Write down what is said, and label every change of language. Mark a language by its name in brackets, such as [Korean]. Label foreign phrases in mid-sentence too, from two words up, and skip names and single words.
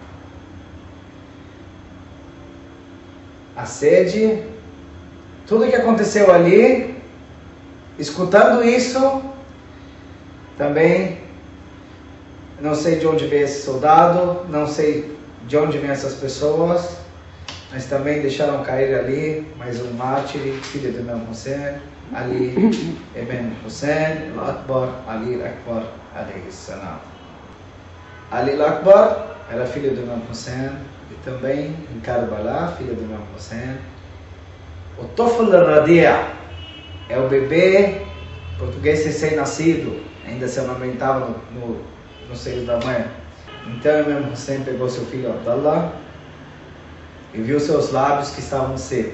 [Portuguese] A sede, tudo que aconteceu ali, escutando isso, também não sei de onde veio esse soldado, não sei de onde vêm essas pessoas, mas também deixaram cair ali mais um mártir, filho de Imam Hussein, Ali ibn Hussein al-Akbar, Ali al-Akbar [Arabic] عليه السلام. [Portuguese] Ali al-Akbar era filho de Imam Hussein, e também em Karbala, filho de Imam Hussein. O Tofl al-Radia é o bebê português recém-nascido, ainda se amamentava no seio da mãe. Então Imam Hussein pegou seu filho Abdallah e viu seus lábios que estavam secos.